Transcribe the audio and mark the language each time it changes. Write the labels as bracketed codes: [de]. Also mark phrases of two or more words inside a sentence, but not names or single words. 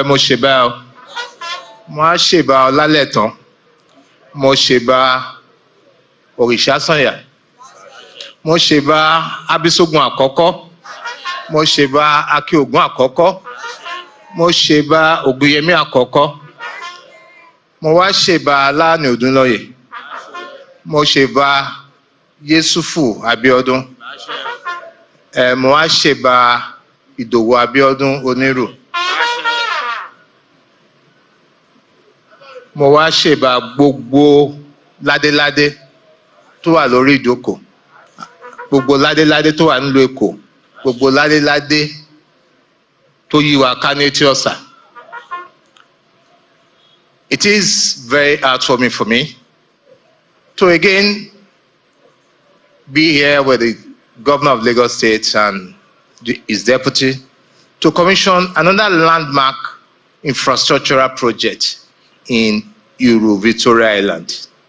[yo] Moshebao, Moshebao Laleton, Mosheba Orishasanya, Mosheba Abisogun Akoko, Mosheba Akiogun Akoko, Mosheba Oguyemi Akoko, Mosheba Lani Odunloye, Mosheba Yesufu Abiodun, Mosheba Idowu Abiodun Oniru, Mosheba gbogbo ládéládé tó wà lórí ìjókòó, gbogbo ládéládé tó wà nílùú Èkó, gbogbo ládéládé tó yí wa ká ní Etí Ọ̀sà. [en] It is very heartwarming for me to again be here with the Governor of Lagos State and his deputy to commission another landmark infrastructural project in Iru, Victoria Island.